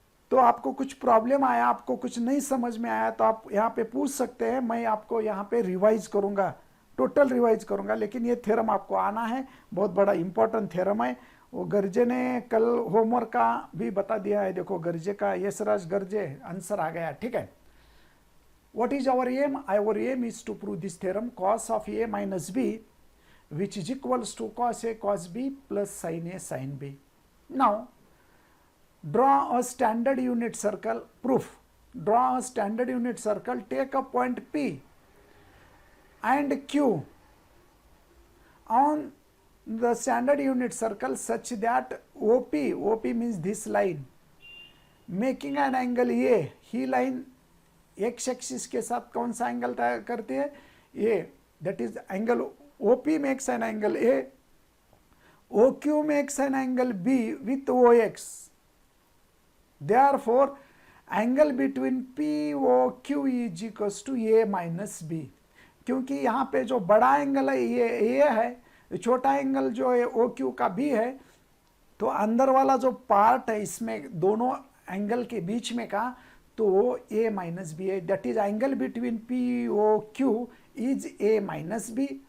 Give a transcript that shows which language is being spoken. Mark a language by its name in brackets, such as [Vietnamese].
[Hindi] तो आपको कुछ प्रॉब्लम आया, आपको कुछ नहीं समझ में आया तो आप यहाँ पे पूछ सकते हैं, मैं आपको यहाँ पे रिवाइज करूँगा, टोटल रिवाइज करूँगा, लेकिन ये थ्योरम आपको आना है, बहुत बड़ा इंपॉर्टेंट थ्योरम है। वो गर्जे ने कल होमवर्क का भी बता दिया है, देखो गर्जे का, यशराज गर्जे आंसर आ गया, ठीक है। [English] What is our aim? Our aim is to prove this theorem, cos of a minus b, which is equals to cos a cos b plus sin a sin b. Now, draw a standard unit circle, proof. Draw a standard unit circle, take a point P and Q on the standard unit circle such that OP means this line, making an angle A, [Hindi] he line x axis के साथ कौन सा angle तय करती है, [English] A, that is angle OP makes an angle A, O Q makes an angle B with O X, therefore angle between P O Q is equals to A minus B. [Hindi] क्योंकि यहाँ पे जो बड़ा एंगल है ये ए है, छोटा एंगल जो है ओ क्यू का बी है, तो अंदर वाला जो पार्ट है इसमें दोनों एंगल के बीच में का, तो ए माइनस बी है, [English] That is angle between P O Q is A minus B.